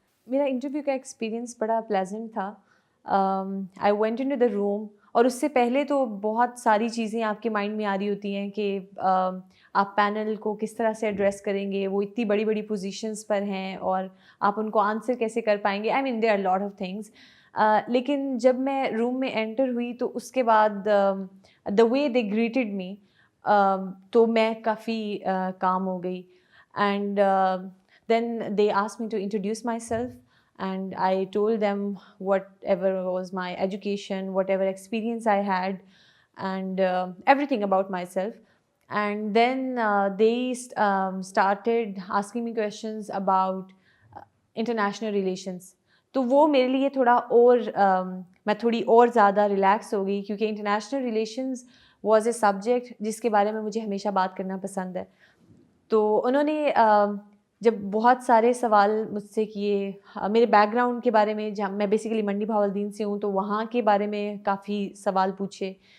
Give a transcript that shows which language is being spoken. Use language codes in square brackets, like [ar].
[ur] میرا انٹرویو کا ایکسپیرینس بڑا پلیزنٹ تھا. [en] I went in to the room, [ur] اور اس سے پہلے تو بہت ساری چیزیں آپ کے مائنڈ میں آ رہی ہوتی ہیں کہ آپ پینل کو کس طرح سے ایڈریس کریں گے، وہ اتنی بڑی بڑی پوزیشنس پر ہیں اور آپ ان کو آنسر کیسے کر پائیں گے. [en] I mean there are lot of things. [ur] لیکن جب میں روم میں انٹر ہوئی تو اس کے بعد دا وے دے گریٹڈ می، تو میں کافی کام ہو گئی. And [en] then they asked me to introduce myself, and I told them whatever was my education, whatever experience I had, and everything about myself. And then they started asking me questions about international relations. [ur] تو وہ میرے لیے تھوڑا اور میں تھوڑی اور زیادہ ریلیکس ہو گئی، کیونکہ international relations was a subject جس کے بارے میں مجھے ہمیشہ بات کرنا پسند ہے. تو انہوں نے جب بہت سارے سوال مجھ سے کیے میرے بیک گراؤنڈ کے بارے میں، جہاں میں بیسیکلی منڈی بہاولدین سے ہوں، تو وہاں کے بارے میں کافی سوال پوچھے.